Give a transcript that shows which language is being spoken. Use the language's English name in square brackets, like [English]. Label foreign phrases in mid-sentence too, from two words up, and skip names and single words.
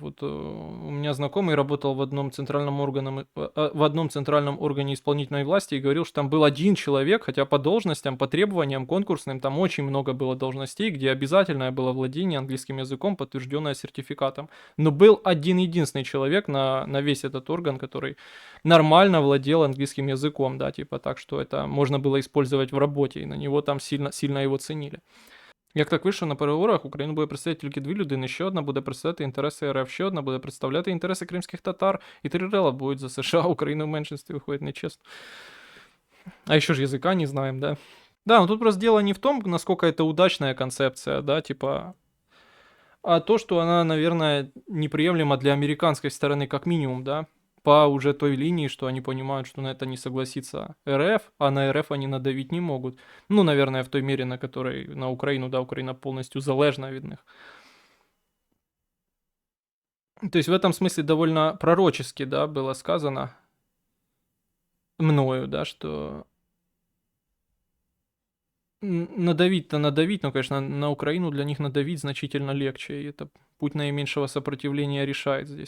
[Russian] Вот у меня знакомый работал в одном в одном центральном органе исполнительной власти и говорил, что там был один человек, хотя по должностям, по требованиям конкурсным, там очень много было должностей, где обязательное было владение английским языком, подтвержденное сертификатом. Но был один-единственный человек на весь этот орган, который нормально владел английским языком, да, типа так, что это можно было использовать в работе, и на него там сильно его ценили. [Ukrainian] Як так вийшло, на переговорах Україну буде представляти тільки дві людини, ще одна буде представляти інтереси РФ, ще одна буде представляти інтереси кримських татар, і три рела будуть за США, Україна в меншинстві виходить нечестно. [Russian] А еще же языка не знаем, да? Да, но тут просто дело не в том, насколько это удачная концепция, да, типа, а то, что она, наверное, неприемлема для американской стороны как минимум, да, по уже той линии, что они понимают, что на это не согласится РФ, а на РФ они надавить не могут. Ну, наверное, в той мере, на которой на Украину, да, Украина полностью [Ukrainian] залежна від них. [Russian] То есть в этом смысле довольно пророчески, да, было сказано мною, да, что надавить-то надавить, но, конечно, на Украину для них надавить значительно легче, и это путь наименьшего сопротивления решает здесь.